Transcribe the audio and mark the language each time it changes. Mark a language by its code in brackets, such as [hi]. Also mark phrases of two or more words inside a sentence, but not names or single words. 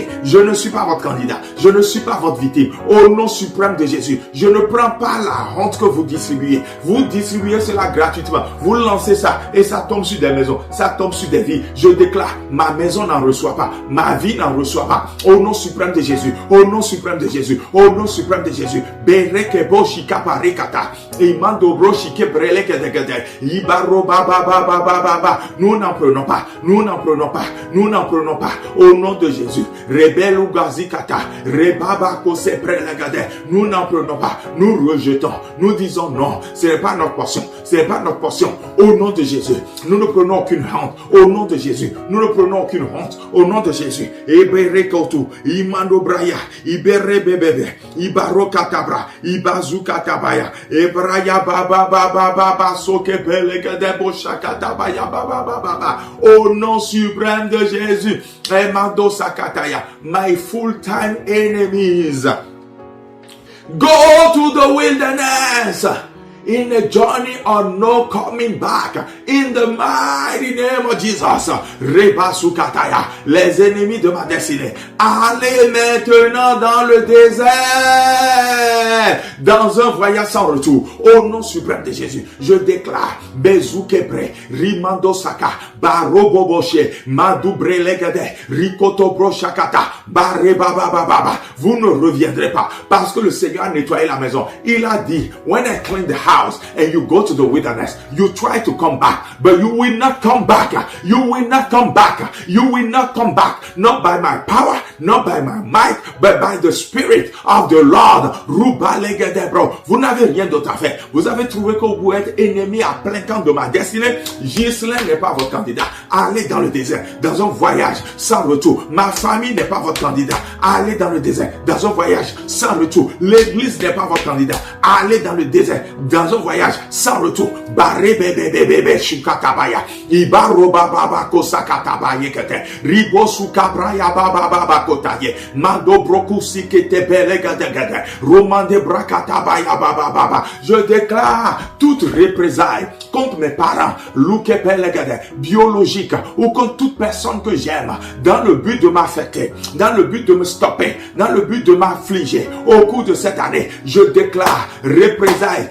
[fr] Je ne suis pas votre candidat. Je ne suis pas votre victime. Au nom suprême de Jésus, je ne prends pas la honte que vous distribuez. Vous distribuez cela gratuitement. Vous lancez ça et ça tombe sur des maisons. Ça tombe sur des vies. Je déclare, ma maison n'en reçoit pas. Ma vie n'en reçoit pas. Au nom suprême de Jésus. Au nom suprême de Jésus. Au nom suprême de Jésus. Berekebo shikaparekata. Imandobro shikebreleke degede. Ibaro baba baba baba. Nous n'en prenons pas. Nous n'en prenons pas. Nous n'en prenons pas. Au nom de Jésus. Rebel ou gazikata. Rebaba kose prelegade. Nous n'en prenons pas. Nous rejetons. Nous disons non. Ce n'est pas notre portion. Ce n'est pas notre portion. Au nom de Jésus. Nous ne prenons aucune honte. Au nom de Jésus. Nous ne prenons aucune honte. Au nom de Jésus. Ebere kotu. Imando braya. Ibere bebebe. Ibaro katabra. Ibazu katabaya. Ebraya baba baba baba. Soke pelegade boshakatabaya baba baba. Au nom suprême de Jésus. Emando sakataya. [en] My full-time enemies. Go to the wilderness in a journey of no coming back. In the mighty name of Jesus. Reba sukataya. [fr] Les ennemis de ma destinée. Allez maintenant dans le désert. Dans un voyage sans retour. Au nom suprême de Jésus. Je déclare. Bezukebre. Rimando saka. Baroboboshe. Madoubre legade. Rikoto broshakata. Barebabababa. Vous ne reviendrez pas. Parce que le Seigneur a nettoyé la maison. Il a dit. [en] When I clean the house. And you go to the wilderness, you try to come back, but you will not come back. You will not come back. You will not come back. Not by my power, not by my might, but by the Spirit of the Lord. [fr] Vous n'avez rien d'autre à faire. Vous avez trouvé que vous êtes ennemi à plein camp de ma destinée. Ghislain n'est pas votre candidat. Allez dans le désert, dans un voyage sans retour. Ma famille n'est pas votre candidat. Allez dans le désert, dans un voyage sans retour. L'église n'est pas votre candidat. Allez dans le désert, dans un voyage sans retour. Baré bébé bébé shukatabaya. Ibaro baba kosakatabaya kete. Ribo sukabraya baba baba kotaye. Mando broku sikete belega de gade. Romande braka katabaya baba baba. Je déclare toute représailles contre mes parents, biologiques, ou contre toute personne que j'aime, dans le but de m'affecter, dans le but de me stopper, dans le but de m'affliger. Au cours de cette année, je déclare représailles.